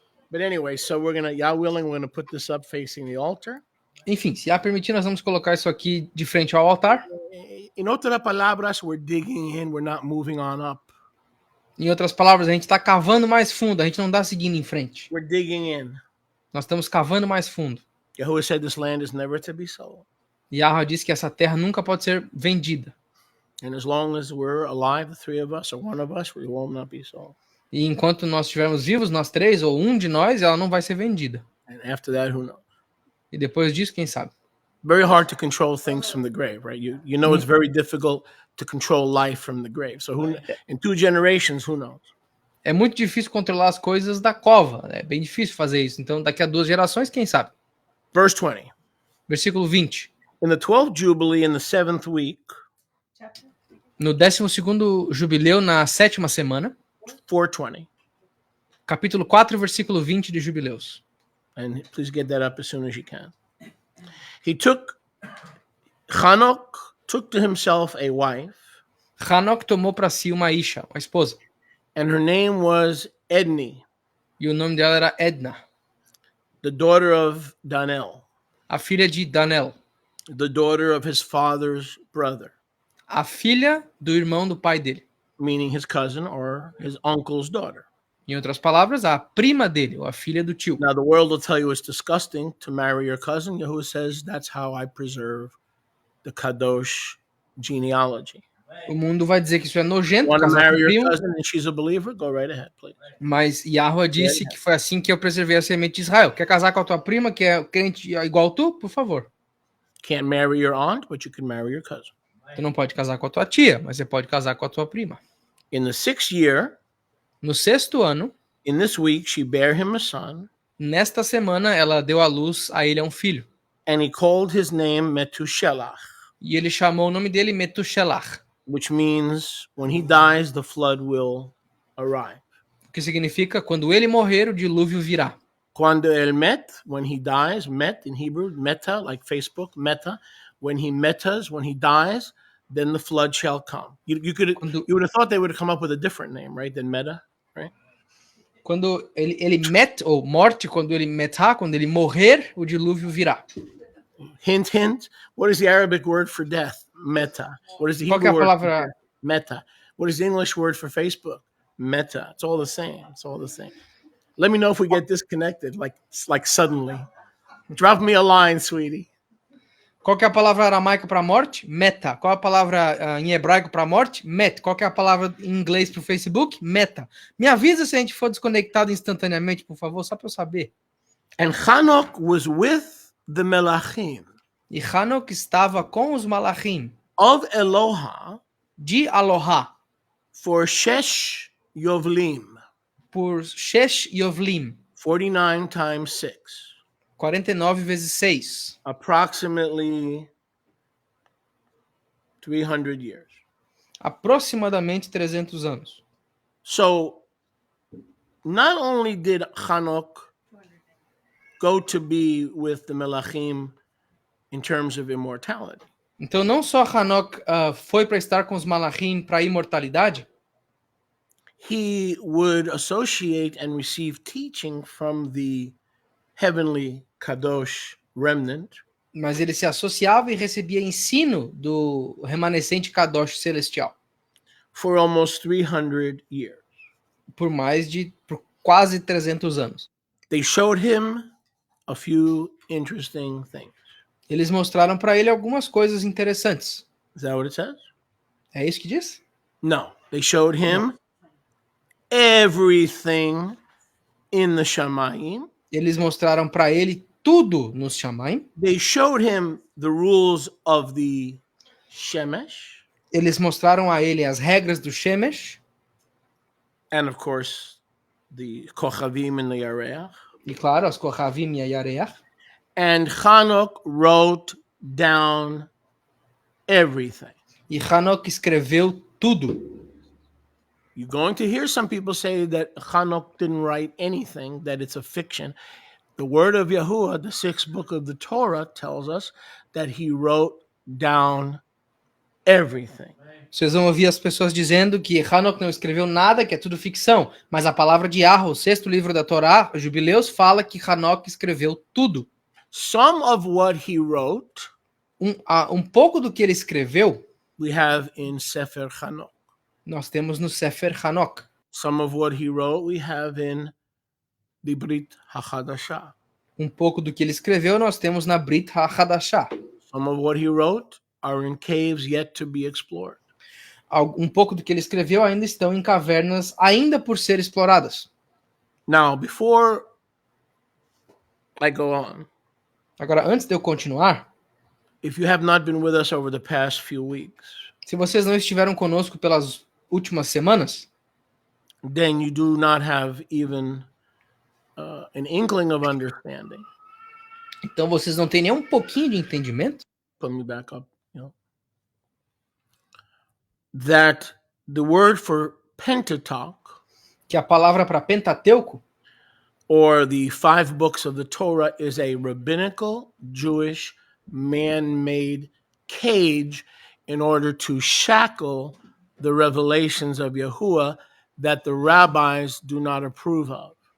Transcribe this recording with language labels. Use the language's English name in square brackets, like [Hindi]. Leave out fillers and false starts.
[English] But anyway, so Yah willing, we're gonna put this up facing the altar. [Portuguese] Enfim, se a permitir, nós vamos colocar isso aqui de frente ao altar. [Spanish] In otras palabras, [English] we're digging in, we're not moving on up. [Portuguese] Em outras palavras, a gente está cavando mais fundo, a gente não está seguindo em frente. [English] We're digging in. [Portuguese] Nós estamos cavando mais fundo. [English] Yahuwah said this land is never to be sold. [Portuguese] Yahweh disse que essa terra nunca pode ser vendida. [English] And as long as we're alive, the three of us or one of us, we will not be sold. [Portuguese] E enquanto nós estivermos vivos, nós três, ou um de nós, ela não vai ser vendida. [English] And after that, who knows? [Portuguese] E depois disso, quem sabe? [English] Very hard to control things from the grave, right? You know it's very difficult to control life from the grave. So in 2 generations, who knows? [Portuguese] É muito difícil controlar as coisas da cova. É bem difícil fazer isso. Então, daqui a 2 gerações, quem sabe? [English] Verse 20. [Portuguese] Versículo 20. [English] In the 12th Jubilee, in the 7th week, [Portuguese] No 12º jubileu, na 7ª semana, [English] 4:20. [Portuguese] capítulo 4, versículo 20 de Jubileus. [English] And please get that up as soon as you can. Enoch took to himself a wife. [Portuguese] Enoch tomou para si uma isha, uma esposa. [English] And her name was Edni. [Portuguese] E o nome dela era Edna. [English] The daughter of Danel. [Portuguese] A filha de Danel. [English] The daughter of his father's brother. [Portuguese] A filha do irmão do pai dele. [English] Meaning his cousin or his uncle's daughter. [Portuguese] Em outras palavras, a prima dele, ou a filha do tio. [English] Now the world will tell you it's disgusting to marry your cousin. Yahuwah says that's how I preserve the Kadosh genealogy. [Portuguese] O mundo vai dizer que isso é nojento. [English] Want to marry your cousin and she's a believer? Go right ahead, please. [Portuguese] Mas Yahweh disse que foi assim que eu preservei a semente de Israel. Quer casar com a tua prima, que é crente igual tu? Por favor. [English] Can't marry your aunt, but you can marry your cousin. [Portuguese] Tu não pode casar com a tua tia, mas você pode casar com a tua prima. [English] In the 6th year, [Portuguese] no 6º ano, [English] in this week, she bare him a son. [Portuguese] Nesta semana, ela deu à luz a ele um filho. [English] And he called his name Metushelach. [Portuguese] E ele chamou o nome dele Metushelach. [English] Which means when he dies, the flood will arrive. [Portuguese] O que significa quando ele morrer, o dilúvio virá. Quando ele met, [English] when he dies, met in Hebrew, meta, like Facebook, meta. When he metas, when he dies, then the flood shall come. You would have thought they would have come up with a different name, right, than meta, right? [Portuguese] Quando ele met, ou morte, quando ele metá, quando ele morrer, o dilúvio virá. [English] Hint, hint. What is the Arabic word for death? Meta. What is the Hebrew word for death? Meta. What is the English word for Facebook? Meta. It's all the same. It's all the same. Let me know if we get disconnected, like suddenly. Drop me a line, sweetie. [Portuguese] Qual que é a palavra aramaica para morte? Meta. Qual é a palavra em hebraico para morte? Met. Qual que é a palavra em inglês para o Facebook? Meta. Me avisa se a gente for desconectado instantaneamente, por favor, só para eu saber. [English] And Enoch was with the Melachim. [Portuguese] E Enoch estava com os Malachim. [English] Of Eloha. [Portuguese] De Aloha. [English] For Shesh Yovlim. [Portuguese] Por Shesh Yovlim. [English] 49 times 6. [Portuguese] 49 vezes 6. [English] Approximately 300 years. [Portuguese] Aproximadamente 300 anos. [English] So, not only did Enoch go to be with the Melachim in terms of immortality. [Portuguese] Então, não só Enoch foi para estar com os Malachim para a imortalidade. [English] He would associate and receive teaching from the heavenly Kadosh remnant. [Portuguese] Mas ele se associava e recebia ensino do remanescente Kadosh celestial. [English] For almost 300 years. [Portuguese] Por quase 300 anos. [English] They showed him a few interesting things. [Portuguese] Eles mostraram para ele algumas coisas interessantes. [English] Is that what it says? [Portuguese] É isso que diz? [English] No. They showed him everything in the Shamayim. [Portuguese] Eles mostraram para ele tudo nos Shamayim. [English] They showed him the rules of the Shemesh. [Portuguese] Eles mostraram a ele as regras do Shemesh. [English] And of course, the Kochavim and the Yareach. [Portuguese] E claro, as Kochavim e a Yareach. [English] And Enoch wrote down everything. [Portuguese] E Enoch escreveu tudo. [English] You're going to hear some people say that Enoch didn't write anything, that it's a fiction. The word of Yahuwah, the 6th book of the Torah, tells us that he wrote down everything. [Portuguese] Vocês vão ouvir as pessoas dizendo que Enoch não escreveu nada, que é tudo ficção. Mas a palavra de Yahweh, o sexto livro da Torá, Jubileus, fala que Enoch escreveu tudo. [English] Some of what he wrote, [Portuguese] um pouco do que ele escreveu, [English] we have in Sefer Enoch. [Portuguese] Nós temos no Sefer Enoch. [English] Some of what he wrote, we have in the Brit HaChadashah. [Portuguese] Um pouco do que ele escreveu, nós temos na Brit HaChadashah. [English] Some of what he wrote are in caves yet to be explored. [Portuguese] Um pouco do que ele escreveu ainda estão em cavernas ainda por ser exploradas. [English] Now, before I go on, [Portuguese] agora, antes de eu continuar, [English] if you have not been with us over the past few weeks, [Portuguese] se vocês não estiveram conosco pelas últimas semanas, [English] then you do not have even an inkling of understanding. [Portuguese] Então vocês não têm nem um pouquinho de entendimento? [English] Put me back up, that the word for Pentateuch, [Portuguese] que a palavra para Pentateuco, [English] or the 5 books of the Torah, is a rabbinical Jewish man-made cage in order to shackle the revelations of Yahuwah that the rabbis do not approve of.